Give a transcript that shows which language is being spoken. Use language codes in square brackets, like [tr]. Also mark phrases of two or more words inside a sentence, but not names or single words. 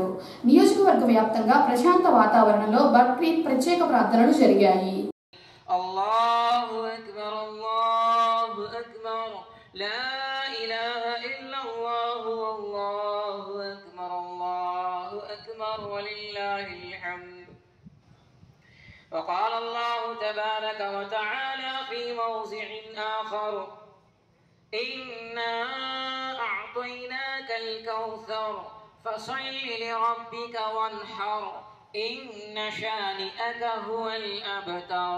[te] నియోజకవర్గ వ్యాప్తంగా ప్రశాంత వాతావరణంలో బక్రీద్ ప్రత్యేక ప్రార్థనలు జరిగాయి. [ar] الله أكبر الله أكبر لا إله إلا الله الله أكبر ولله الحمد. وقال الله تبارك وتعالى في موضع آخر إنا أعطيناك الكوثر فصل لربك وانحر إن شانئك هو الأبتر.